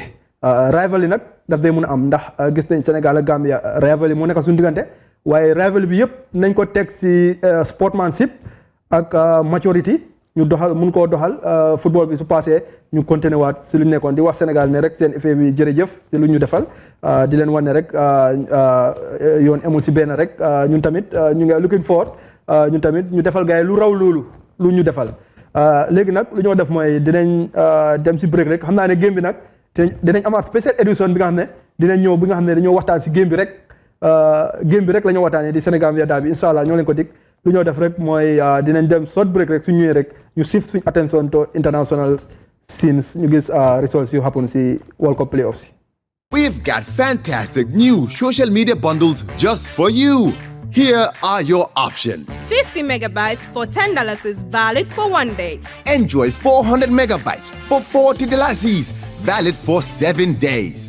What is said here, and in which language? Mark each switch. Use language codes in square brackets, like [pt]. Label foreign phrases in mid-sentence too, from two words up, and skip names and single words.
[wo] Rivalry nag daf day mun a am, ndax gis nañ Sénégal ak Gambia rivalry mu nekk suñ diggante, waaye rivalry bi yëpp nañ ko teg si sportsmanship ak maturity, ñu doxal mun koo doxal. Football bi su passé ñu continuer waat si lu ñu nekkoon, di wax Sénégal ne rek seen effet bi jërëjëf si lu ñu defal, di leen wan ne rek yoon amul si benn rek, ñun tamit ñu ngi [en] looking forward, [wo] ñun tamit ñu defal gars yi lu raw loolu lu ñu defal. Léegi nag lu ñoo def mooy dinañ dem si break rek, xam naa ne game bi nag dinañ amaat [en] special edition [wo] bi nga xam ne dinañ ñëw, bi nga xam ne dañoo waxtaan si game bi rek la ñoo waxtaanee di Senegambia Derby, [ar] incha allah [wo] ñoo leen ko dig. Lu ñoo def rek mooy dinañ dem [en] short break [wo] rek, suñ ñëwee rek ñu shift suñ [en] attention to international scenes, [wo] ñu gis results yu happen si World Cup playoffs. [en] We've got fantastic new social media bundles just for you. Here are your options. 50 megabytes for $10 is valid for 1 day. Enjoy 400 megabytes for $40, valid for 7 days.